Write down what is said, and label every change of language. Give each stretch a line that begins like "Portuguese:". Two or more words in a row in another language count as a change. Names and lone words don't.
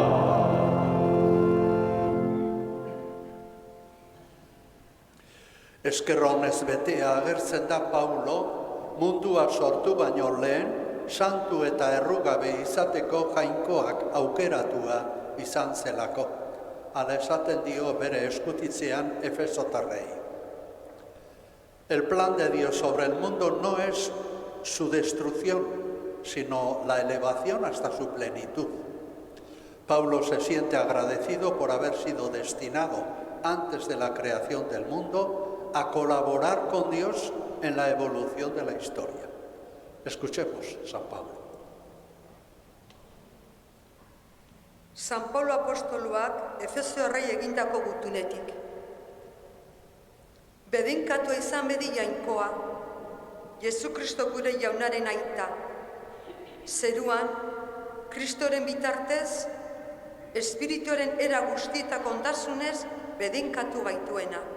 Basque: Esker honez betea agertzen da Paulo, mundua sortu baino lehen, santu eta errugabe izateko jainkoak aukeratua izan zelako. Hala esaten dio bere eskutitzean Efesotarrei.
Spanish: El plan de Dios sobre el mundo no es su destrucción, sino la elevación hasta su plenitud. Pablo se siente agradecido por haber sido destinado antes de la creación del mundo a colaborar con Dios en la evolución de la historia. Escuchemos San Pablo.
Basque: San Paulo apostoluak Efesoarrei egindako gutunetik. Bedinkatua izan bedi jainkoa, Jesu Kristo gure jaunaren aita. Zeruan, Kristoren bitartez, Espirituaren era guztietako ondasunez bedinkatu gaituena.